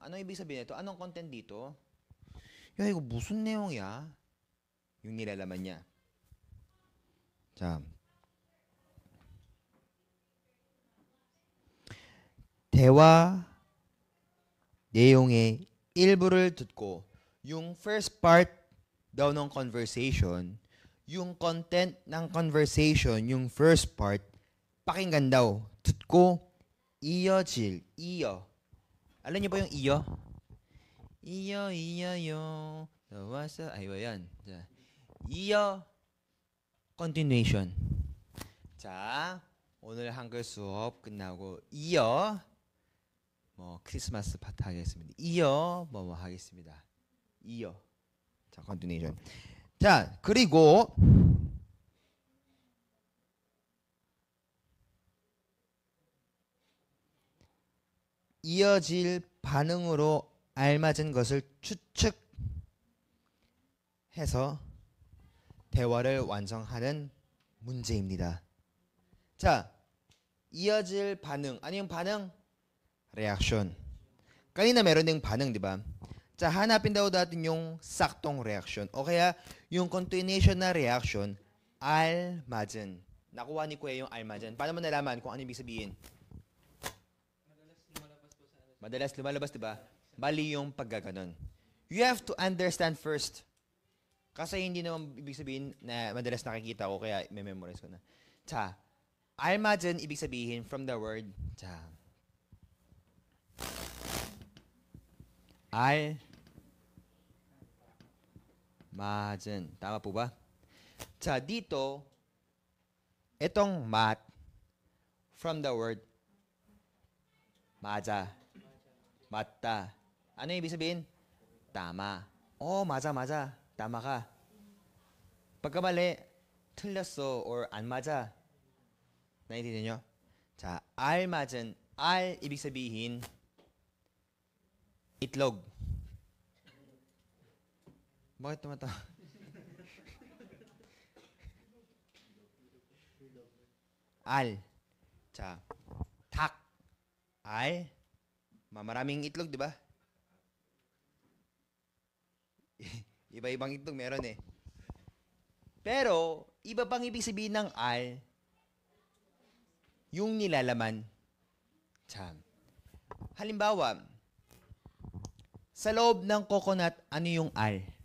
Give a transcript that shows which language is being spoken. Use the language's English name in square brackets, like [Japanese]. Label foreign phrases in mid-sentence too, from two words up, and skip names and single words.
[Filipino] Anong ibig sabihin nito? Anong content dito? [Korean] 야, 이거 무슨 내용이야? [Filipino] Yung nilalaman niya. [Korean] 자, 대화 내용의 일부를 듣고 [Filipino] yung [English] first part [Filipino] daw ng conversation, yung content ng conversation, yung [English] first part, [Filipino] pakinggan daw. [Korean] 듣고 이어질, 이어. [Filipino] Alam niyo ba yung 이어? [Korean] 이어요. 나와서, [Filipino] iba yan. [Korean] 자, 이어, continuation. 자, 오늘 한글 수업 끝나고 이어 크리스마스 파티 하겠습니다. 이어 뭐 하겠습니다. 이어. 자, continuation. 자, 그리고 이어질 반응으로 알맞은 것을 추측해서 대화를 완성하는 문제입니다. 자, 이어질 반응. [Filipino] Ano yung 반응? Reaction. Kanina meron ding 반응, di ba? 자, hanapin daw natin yung saktong reaction. O kaya, yung continuation na reaction, al맞은. Nakuha ni Kuya yung al맞은. Paano mo nalaman kung ano ibig sabihin? Madalas lumalabas, di ba? Mali yung paggaganon. [English] You have to understand first. [Filipino] Kasi hindi naman ibig sabihin na madalas nakikita ko, kaya may memorize ko na. [Korean] 자, 알맞은 [Filipino] ibig sabihin [English] from the word, [Korean] 자, 알맞은. [Filipino] Tama po ba? 자, dito, itong mat, from the word, [Korean] 맞아, 맞다. [Filipino] Ano ibig sabihin? Tama. 맞아. Tama ka. Pagkamali, [Korean] 틀렸어 or 안 맞아. [Filipino] 나인tindihan nyo? [Korean] 자, 알맞은. [Filipino] 알 ibig sabihin itlog. Bakit tumatawa? [Korean] 알. 자, 닭. 알. [Filipino] Maraming itlog, di ba? Iba-ibang itlog meron eh. Pero, iba pang ibig sabihin ng al, yung nilalaman. Tiyam. Halimbawa, sa loob ng coconut, ano yung al?